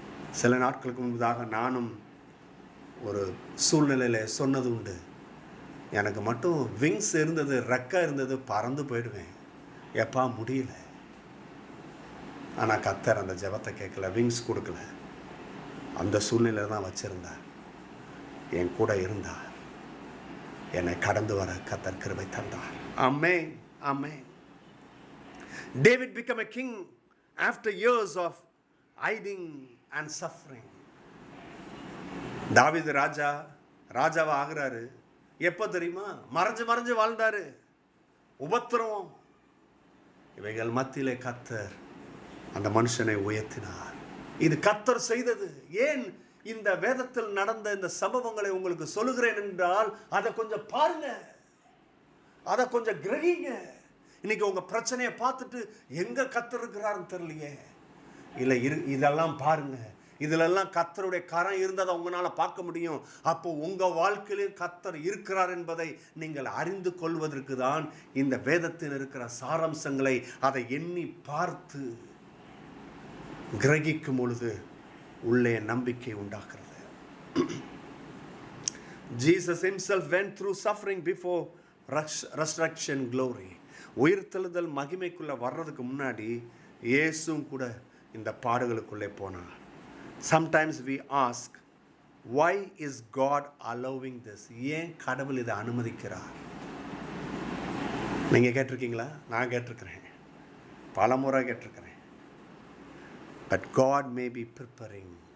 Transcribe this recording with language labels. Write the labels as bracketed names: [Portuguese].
[Tamil] சில நாட்களுக்கு முன்பதாக நானும் ஒரு சூழ்நிலையில் சொன்னது உண்டு, எனக்கு மட்டும் விங்ஸ் இருந்தது, ரெக்கை இருந்தது, பறந்து போயிடுவேன். எப்பா முடியல. ஆனால் கர்த்தர் அந்த ஜெபத்தை கேட்கல, விங்ஸ் கொடுக்கல. அந்த சூழ்நிலையில் தான் வச்சிருந்தார். என் கூட இருந்தார். என்னை கடந்து வர கர்த்தர் கிருபை தந்தார். ஆமென், ஆமென். [English] David became a king after years of hiding and suffering. [Tamil] தாவீது ராஜாவா ஆகிறாரு. எப்போ தெரியுமா? மறைஞ்சு வாழ்ந்தாரு. உபத்திரவம் இவைகள் மத்தியிலே கர்த்தர் அந்த மனுஷனை உயர்த்தினார். இது கர்த்தர் செய்தது. ஏன் இந்த வேதத்தில் நடந்த இந்த சம்பவங்களை உங்களுக்கு சொல்லுகிறேன் என்றால், அதை கொஞ்சம் பாருங்க, அதை கொஞ்சம் கிரகிங்க. இன்னைக்கு உங்க பிரச்சனையை பார்த்துட்டு எங்க கர்த்தர் இருக்கிறாருன்னு தெரியலையே, இல்லை இதெல்லாம் பாருங்க. இதிலெல்லாம் கர்த்தருடைய கரம் இருந்ததை உங்களால் பார்க்க முடியும். அப்போ உங்கள் வாழ்க்கையிலும் கர்த்தர் இருக்கிறார் என்பதை நீங்கள் அறிந்து கொள்வதற்கு தான் இந்த வேதத்தில் இருக்கிற சாராம்சங்களை அதை எண்ணி பார்த்து கிரகிக்கும் பொழுது உள்ளே நம்பிக்கை உண்டாகிறது. [English] Jesus himself went through suffering before resurrection glory. [Tamil] உயிர்த்தெழுதல் மகிமைக்குள்ளே வர்றதுக்கு முன்னாடி இயேசுவும் கூட இந்த பாடுகளுக்குள்ளே போனார். [English] Sometimes we ask, why is God allowing this? [Tamil] ஏன் கடவுள் இதை அனுமதிக்கிறார்? நீங்கள் கேட்டிருக்கீங்களா? நான் கேட்டிருக்கிறேன், பல முறை கேட்டிருக்கிறேன். [English] But God may be preparing.